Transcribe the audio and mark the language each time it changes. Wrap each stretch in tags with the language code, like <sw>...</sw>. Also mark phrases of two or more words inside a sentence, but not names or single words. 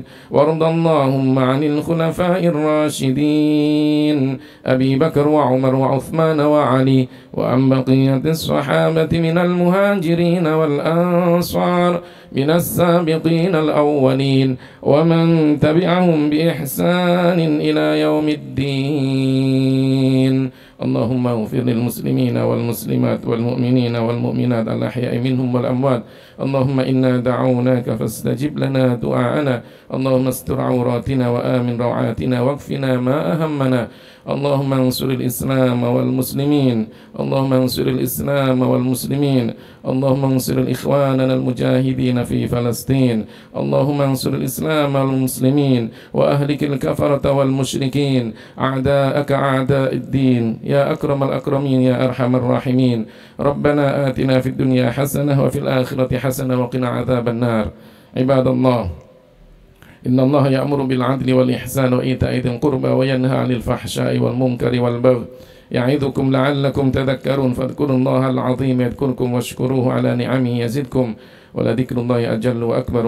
<ar>ورضي اللهم عن الخلفاء الراشدين أبي بكر وعمر وعثمان وعلي، وعن بقية الصحابة من المهاجرين والأنصار من السابقين الأولين ومن تبعهم بإحسان إلى يوم الدين. اللهم اغفر للمسلمين والمسلمات والمؤمنين والمؤمنات الأحياء منهم والأموات. اللهم إنا دعوناك فاستجب لنا دعاءنا. اللهم استر عوراتنا وآمن روعاتنا واكفنا ما أهمنا. اللهم انصر الإسلام والمسلمين. اللهم انصر الإسلام والمسلمين. اللهم انصر إخواننا المجاهدين في فلسطين. اللهم انصر الإسلام والمسلمين وأهلك الكفرة والمشركين أعداءك أعداء الدين يا أكرم الأكرمين يا أرحم الراحمين. ربنا آتنا في الدنيا حسنة وفي الآخرة حسنة وقنا عذاب النار. عباد الله، إن الله يأمر بالعدل والإحسان وإيتاء ذي القربى وينهى عن الفحشاء والمنكر والبغي يعظكم لعلكم تذكرون. فاذكروا الله العظيم يذكركم واشكروه على نعمه يزدكم ولذكر الله أجل وأكبر.</ar>